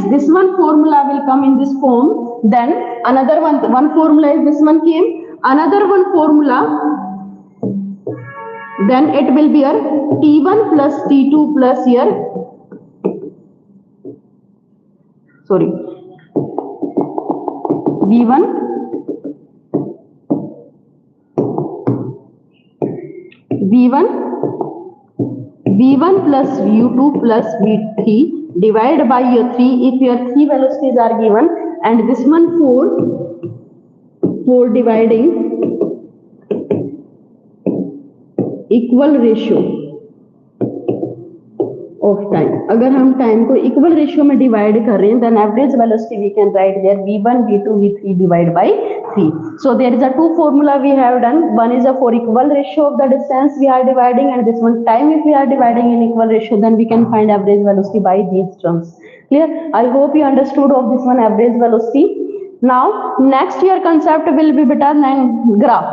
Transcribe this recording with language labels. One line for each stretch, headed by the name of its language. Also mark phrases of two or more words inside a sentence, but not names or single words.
English: This one formula will come in this form, then another one formula is this one came, another one formula, then it will be here t1 plus t2 plus here, sorry, v1 plus u2 plus v3 divided by your 3 if your 3 velocities are given, and this one 4 dividing equal ratio of time.
Hindi: अगर हम टाइम को
English: equal ratio
Hindi: में डिवाइड कर रहे हैं,
English: then average velocity we can write there v1 v2 v3 divided by 3. So there is a two formula we have done. One is a for equal ratio of the distance we are dividing, and this one time if we are dividing in equal ratio, then we can find average velocity by these terms. Clear? I hope you understood of this one average velocity. Now next your concept will be beta graph.